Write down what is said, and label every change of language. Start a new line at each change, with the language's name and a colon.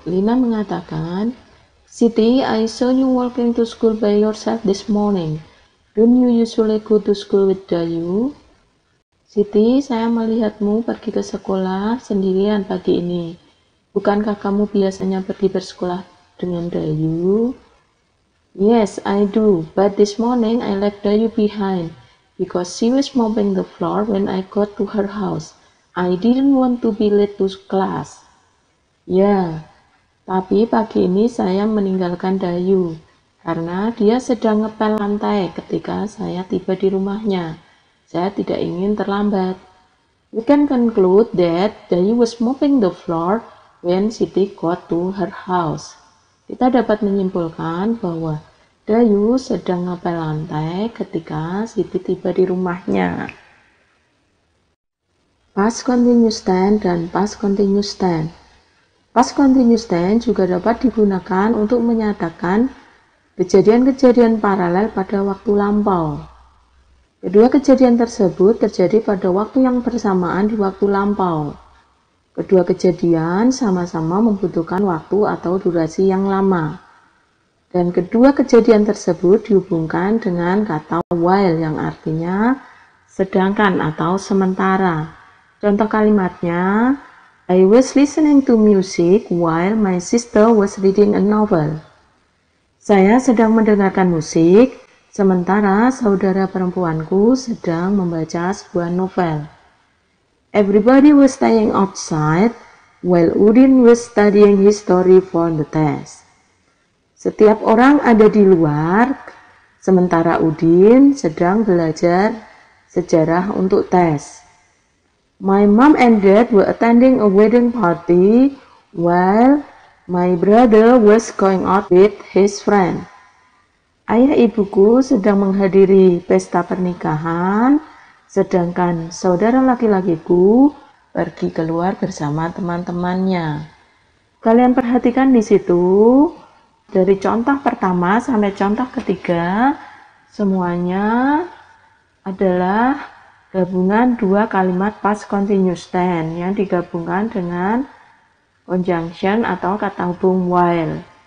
Indonesian: Lina mengatakan,
English: Siti, I saw you walking to school by yourself this morning. Don't you usually go to school with Dayu?
Indonesian: Siti, saya melihatmu pergi ke sekolah sendirian pagi ini. Bukankah kamu biasanya pergi bersekolah dengan Dayu?
English: Yes, I do, but this morning I left Dayu behind because she was mopping the floor when I got to her house. I didn't want to be late to class.
Indonesian: Ya, tapi pagi ini saya meninggalkan Dayu karena dia sedang ngepel lantai ketika saya tiba di rumahnya. Saya tidak ingin terlambat.
English: We can conclude that Dayu was mopping the floor when Siti got to her house.
Indonesian: Kita dapat menyimpulkan bahwa Dayu sedang ngepel lantai ketika Siti tiba di rumahnya. Past continuous tense dan past continuous tense. Past continuous tense juga dapat digunakan untuk menyatakan kejadian-kejadian paralel pada waktu lampau. Kedua kejadian tersebut terjadi pada waktu yang bersamaan di waktu lampau. Kedua kejadian sama-sama membutuhkan waktu atau durasi yang lama. Dan kedua kejadian tersebut dihubungkan dengan kata while yang artinya sedangkan atau sementara. Contoh kalimatnya,
English: I was listening to music while my sister was reading a novel.
Indonesian: Saya sedang mendengarkan musik, sementara saudara perempuanku sedang membaca sebuah novel.
English: Everybody was staying outside while Udin was studying history for the test.
Indonesian: Setiap orang ada di luar, sementara Udin sedang belajar sejarah untuk tes.
English: My mom and dad were attending a wedding party while my brother was going out with his friend.
Indonesian: Ayah ibuku sedang menghadiri pesta pernikahan, sedangkan saudara laki-lakiku pergi keluar bersama teman-temannya. Kalian perhatikan di situ, dari contoh pertama sampai contoh ketiga, semuanya adalah gabungan dua kalimat past continuous tense yang digabungkan dengan conjunction atau kata hubung while.